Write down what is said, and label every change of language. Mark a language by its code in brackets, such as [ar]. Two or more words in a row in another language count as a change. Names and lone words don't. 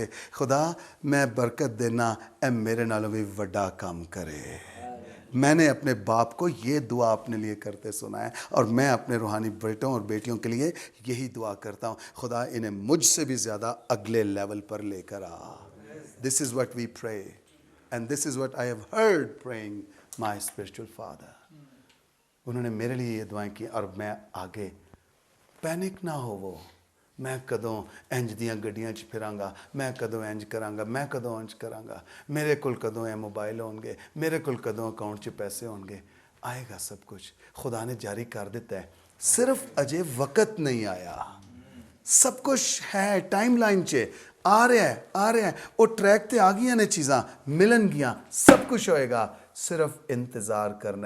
[pa] خدا میں برکت دینا, اے میرے نالوں بھی وڈا کام کرے. [ur] میں نے اپنے باپ کو یہ دعا اپنے لیے کرتے سنا ہے, اور میں اپنے روحانی بیٹوں اور بیٹیوں کے لیے یہی دعا کرتا ہوں, خدا انہیں مجھ سے بھی زیادہ اگلے لیول پر لے کر آ. [en] This is what we pray and this is what I have heard praying my spiritual father. [ur] انہوں نے میرے لیے یہ دعائیں کی, اور میں آگے پینک نہ ہو. [pa] وہ میں کدوں انج دیاں گڈیاں چ پھراں گا, میں کدوں انج کراں گا, میں کدوں انج کراں گا, میرے کول کدوں اے موبائل ہون گے, میرے کول کدوں اکاؤنٹ چ پیسے ہون گے. [ur] آئے گا سب کچھ, خدا نے جاری کر دیتا ہے, صرف اجے وقت نہیں آیا. [pa] سب کچھ ہے ٹائم لائن چ, آ رہا ہے آ رہا ہے, وہ ٹریک تے آ گیا نے چیزاں ملن گیاں, سب کچھ ہوئے گا, صرف انتظار کرنا ہے.